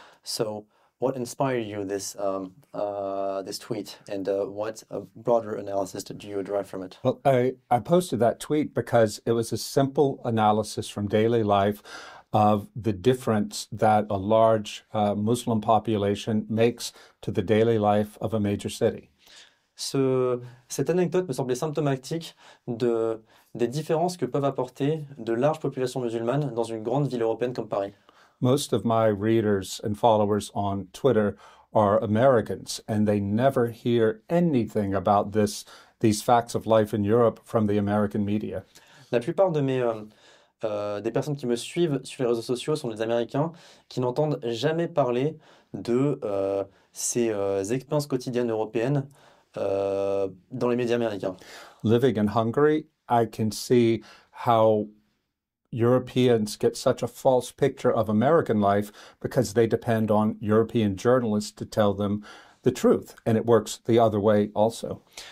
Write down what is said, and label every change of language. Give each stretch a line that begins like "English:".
English: So, what inspired you this tweet, and what broader analysis did you derive from it? Well, I posted that tweet because it was a simple analysis from daily life of the difference that a large Muslim population makes to the daily life of a major city.
French: Cette anecdote me semblait symptomatique des différences que peuvent apporter de larges populations musulmanes dans une grande ville européenne comme Paris.
English: Most of my readers and followers on Twitter are Americans, and they never hear anything about these facts of life in Europe from the American media.
French: La plupart des personnes qui me suivent sur les réseaux sociaux sont des Américains qui n'entendent jamais parler de ces expériences quotidiennes européennes dans les médias américains.
English: Living in Hungary, I can see how Europeans get such a false picture of American life because they depend on European journalists to tell them the truth, and it works the other way also.